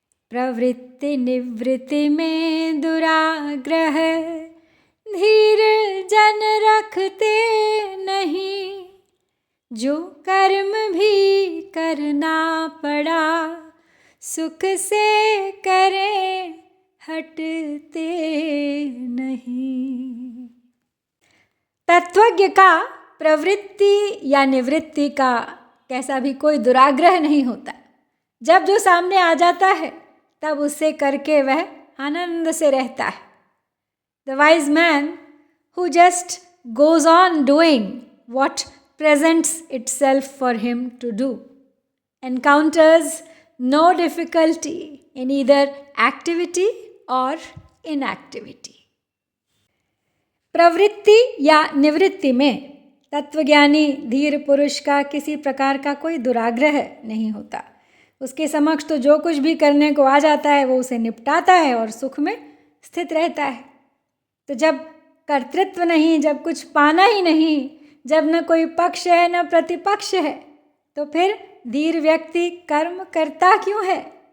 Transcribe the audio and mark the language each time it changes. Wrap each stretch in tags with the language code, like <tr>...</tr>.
<hi>प्रवृत्ति निवृत्ति में दुराग्रह धीर जन रखते नहीं, जो कर्म भी करना पड़ा सुख से करें हटते नहीं। तत्वज्ञ का प्रवृत्ति या निवृत्ति का कैसा भी कोई दुराग्रह नहीं होता। जब जो सामने आ जाता है तब उससे करके वह आनंद से रहता है।</hi> <en>The wise man who just goes on doing what presents itself for him to do encounters no difficulty in either activity or inactivity.</en> <hi>प्रवृत्ति या निवृत्ति में तत्वज्ञानी धीर पुरुष का किसी प्रकार का कोई दुराग्रह नहीं होता। उसके समक्ष तो जो कुछ भी करने को आ जाता है वो उसे निपटाता है और सुख में स्थित रहता है। तो जब कर्तृत्व नहीं, जब कुछ पाना ही नहीं, जब न कोई पक्ष है न प्रतिपक्ष है, तो फिर धीर व्यक्ति कर्म करता क्यों है?</hi>